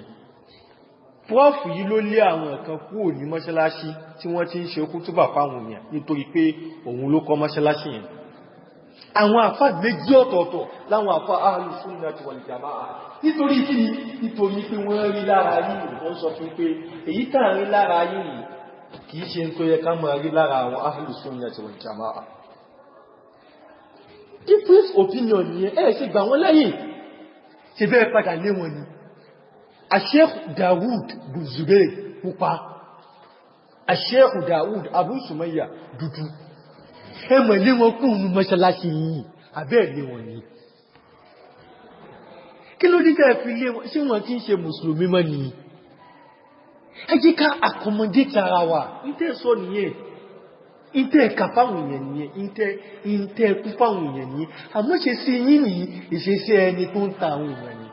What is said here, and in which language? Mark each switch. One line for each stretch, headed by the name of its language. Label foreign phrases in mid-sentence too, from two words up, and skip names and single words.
Yoruba: Prọ́fù yìí ló lé àwọn kan kúrò ní mọ́ṣáláṣí tí wọ́n ti ń ṣe kútúbà fáwọn èèyàn nítorí pé òun ló kọ́ mọ́ṣáláṣí yẹn. Àwọn àfá méjì ọ̀tọ̀ọ̀tọ̀ láwọn àfá Ahlus Sunnah wal Jamā'ah nítorí kí ni nítorí pé wọ́n rí lára yìí wọ́n sọ fún pé èyí tá rí lára yìí kìí ṣe tó yẹ ká máa rí lára àwọn Ahlus Sunnah wal Jamā'ah.
English: Different opinion
Yoruba: yẹn ṣe gbà wọ́n lẹ́yìn ṣe bẹ́ẹ̀ padà lé wọn ni. Sheikh Dawood bin Zubair pupa, Sheikh Dawood Abu Sumayya dúdú. Ẹmọ̀ lé wọn kún ní mọ́ṣálásí yìí, àbẹ́ lé wọn ni. Kí ló dé tẹ́ fi lé wọn, ṣé wọn kí ń ṣe mùsùlùmí mọ́ ni? Ẹ jẹ́ ká accommodate ara wa, ìtẹ́ sọ nìyẹn, ìtẹ́ ẹ̀ka fáwọn èèyàn nìyẹn, ìtẹ́ ẹkú fáwọn èèyàn nìyẹn, àmọ́ ṣe sí yín nìyí, ìṣesí ẹni tó ń ta àwọn èèyàn ni.